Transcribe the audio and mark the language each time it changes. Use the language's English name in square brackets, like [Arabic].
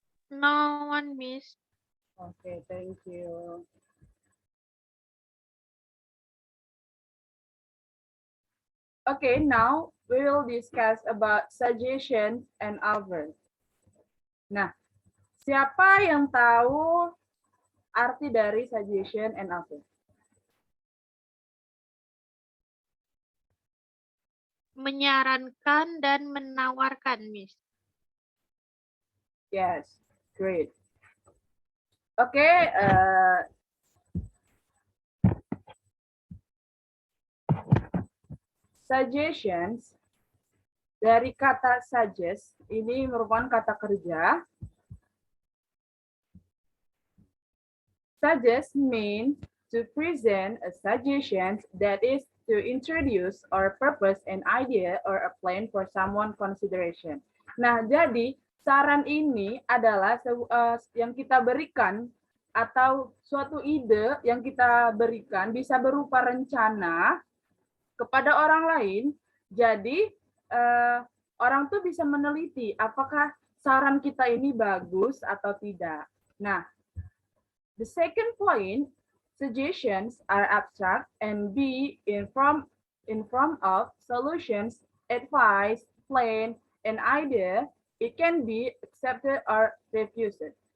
[English] No one, Miss. Okay, thank you. Okay, now we will discuss about suggestions and offers. [Indonesian] Nah, siapa yang tahu arti dari [English] suggestion and offer? [Indonesian] Menyarankan dan menawarkan, Miss. [English] Yes, great. [Indonesian] Okay, suggestions dari kata suggest ini merupakan kata kerja. [English] Suggest means to present a suggestion that is to introduce or purpose an idea or a plan for someone consideration. [Indonesian] Nah, jadi saran ini adalah yang kita berikan atau suatu ide yang kita berikan bisa berupa rencana kepada orang lain. Jadi orang tuh bisa meneliti apakah saran kita ini bagus atau tidak. [English] Nah, the second point, suggestions are abstract and be in form of solutions, advice, plan, and idea. It can be accepted or refused.